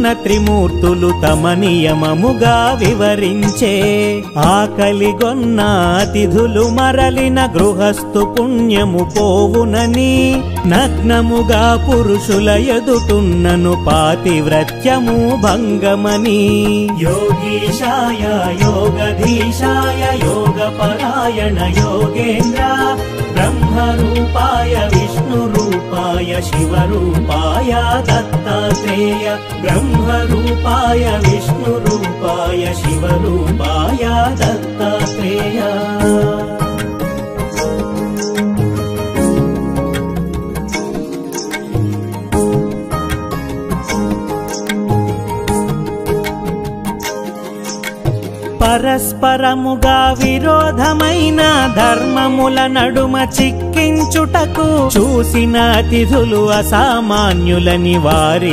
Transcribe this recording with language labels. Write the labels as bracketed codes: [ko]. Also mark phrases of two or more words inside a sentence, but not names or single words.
[te] త్రిమూర్తులు తమ నియమముగా వివరించే ఆకలిగొన్న అతిథులు మరలిన గృహస్థు పుణ్యము పోవునని నగ్నముగా పురుషుల ఎదుటున్నను పాతివ్రత్యము భంగమని [sa] యోగీశాయ యోగధీశాయ యోగపరాయణ योगेन्द्र ब्रह्मरूपाय विष्णुरूपाय शिवरूपाय दत्तात्रेय ब्रह्मरूपाय विष्णुरूपाय शिवरूपाय दत्तात्रेय [te] పరస్పరముగా విరోధమైన ధర్మముల నడుమ చిక్కించుటకు చూసిన అతిథులు అసామాన్యులని వారి